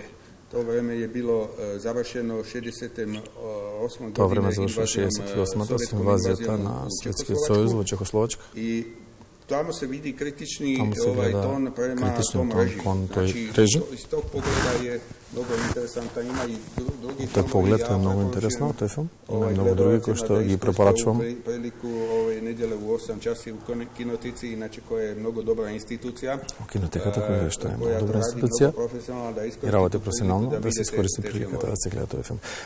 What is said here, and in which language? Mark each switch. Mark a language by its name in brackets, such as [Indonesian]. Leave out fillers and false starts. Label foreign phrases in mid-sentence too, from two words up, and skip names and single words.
[Serbian] To vreme je bilo završeno 68. godine invazijom na Sovjetski Sojuz u Čehoslovačku. I tamo se vidi kritični ton prema tom režimu. Znači, iz tog pogleda je mnogo interesantan. Ima i drugi film. [Macedonian] Тој поглед е многу интересно, тој филм. Има многу други кои што ги препорачувам. [Serbian] Прилику овој неделе у 8 часи у кинотици, иначе [Macedonian] која е многу добра институција. Кинотеката која што е многу добра институција. И работи професионално, да се искористи приликата да се гледа тој филм.